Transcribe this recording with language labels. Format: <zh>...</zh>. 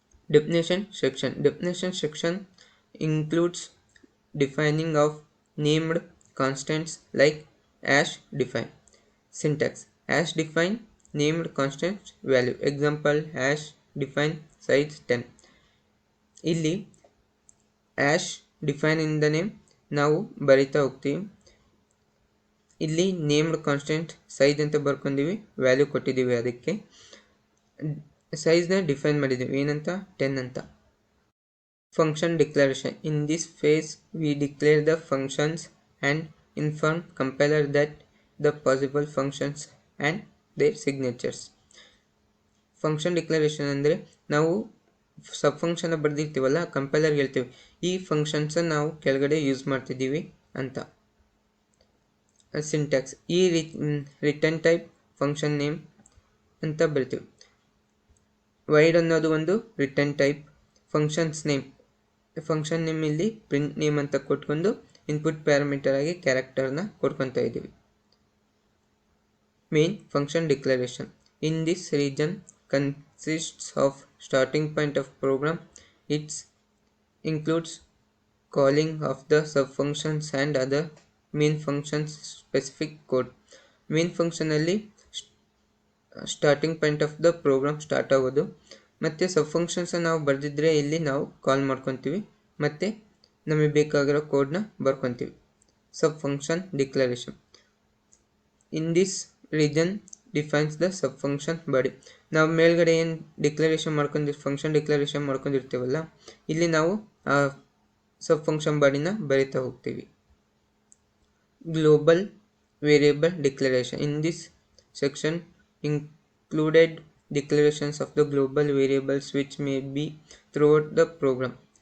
<en>Definition section includes defining of named constants like hash define. Syntax. Hash define named constant value. Example hash define size 10.</en> <kn>ಇಲ್ಲಿ hash define ಇಂದನೇ ನಾವು ಬರಿತಾ ಹೋಗ್ತೀವಿ. ಇಲ್ಲಿ named constant size ಅಂತ ಬರ್ಕೊಂಡಿವಿ, value ಕೊಟ್ಟಿದ್ದೀವಿ, ಅದಕ್ಕೆ ಸೈಜ್ನ define ಮಾಡಿದ್ದೀವಿ, ಏನಂತ 10 ಅಂತ.</kn> <en>Function declaration. In this phase we declare the functions and inform compiler that the possible functions and their signatures.</en> <kn>Function declaration ಅಂದರೆ ನಾವು ಸಬ್ ಫಂಕ್ಷನ್ ಬರೆದಿರ್ತೀವಲ್ಲ, ಕಂಪೈಲರ್ಗೆ ಹೇಳ್ತೀವಿ ಈ ಫಂಕ್ಷನ್ಸನ್ನು ನಾವು ಕೆಳಗಡೆ ಯೂಸ್ ಮಾಡ್ತಿದ್ದೀವಿ ಅಂತ. ಸಿಂಟ್ಯಾಕ್ಸ್. ಈ ರಿಟರ್ನ್ ಟೈಪ್ ಫಂಕ್ಷನ್ ನೇಮ್ ಅಂತ ಬರಿತೀವಿ. ವೈಡ್ ಅನ್ನೋದು ಒಂದು ರಿಟರ್ನ್ ಟೈಪ್. ಫಂಕ್ಷನ್ ನೇಮ್ ಇಲ್ಲಿ ಪ್ರಿಂಟ್ ನೇಮ್ ಅಂತ ಕೊಟ್ಕೊಂಡು ಇನ್ಪುಟ್ ಪ್ಯಾರಾಮೀಟರ್ ಆಗಿ ಕ್ಯಾರೆಕ್ಟರ್ನ ಕೊಟ್ಕೊತಾ ಇದ್ದೀವಿ.</kn> <en>Main function declaration. In this region consists of starting point of program. It includes calling of the subfunctions and other main functions specific code.</en> <kn>Main function ಅಲ್ಲಿ</kn> <en>starting point of the program</en> <kn>start ಆಗೋದು, ಮತ್ತು ಸಬ್ functions ನಾವು ಬರೆದಿದ್ರೆ ಇಲ್ಲಿ ನಾವು ಕಾಲ್ ಮಾಡ್ಕೊತೀವಿ ಮತ್ತು ನಮಗೆ ಬೇಕಾಗಿರೋ ಕೋಡ್ನ ಬರ್ಕೊತೀವಿ.</kn> <en>Sub function declaration. In this region defines the sub function body.</en> <kn>ನಾವು ಮೇಲ್ಗಡೆ ಏನು ಫಂಕ್ಷನ್ ಡಿಕ್ಲರೇಷನ್ ಮಾಡ್ಕೊಂಡಿರ್ತೀವಲ್ಲ, ಇಲ್ಲಿ ನಾವು ಆ ಸಬ್ ಫಂಕ್ಷನ್ ಬಾಡಿನ ಬರಿತಾ ಹೋಗ್ತೀವಿ.</kn> <en>Global variable declaration. In this section included declarations of the global variables which may be throughout the program.</en>